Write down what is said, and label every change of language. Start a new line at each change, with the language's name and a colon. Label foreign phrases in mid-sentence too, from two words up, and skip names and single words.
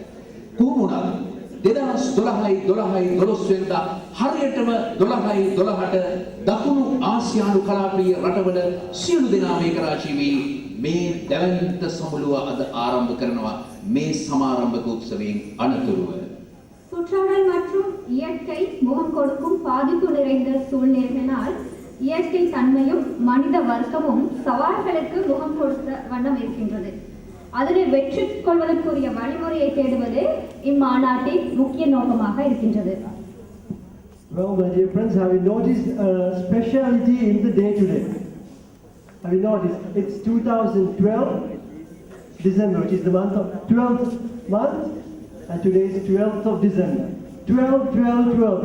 Sinhala: කොහොම වුණත් 2012 වෙනිදා හරියටම 12ට දකුණු ආසියානු කලාපීය රටවල සියලු දෙනා මේක රාශී වී මේ දැවැන්ත සමුළුව අද ආරම්භ කරනවා මේ සමාරම්භක උත්සවයෙන් අනතුරුව.
Tamil: சுற்றாடல் மற்றும் இயற்கை முகம் கொடுக்கும் பாதிப்பு நிறைந்த சூழ்நிலையினால் இயற்கை தன்மையும் மனித வர்க்கமும் சவால்களுக்கு முகம் கொடுத்த வண்ணம் இருக்கின்றது. அதனை வெற்றி கொள்வதற்குரிய வழிமுறையை தேடுவது இம்மாநாட்டின் முக்கிய நோக்கமாக இருக்கின்றது.
English: Well, my dear friends, have you noticed a speciality in the day today? Have you noticed? It's 2012 December, which is the month of 12th month, and today is 12th of December. 12.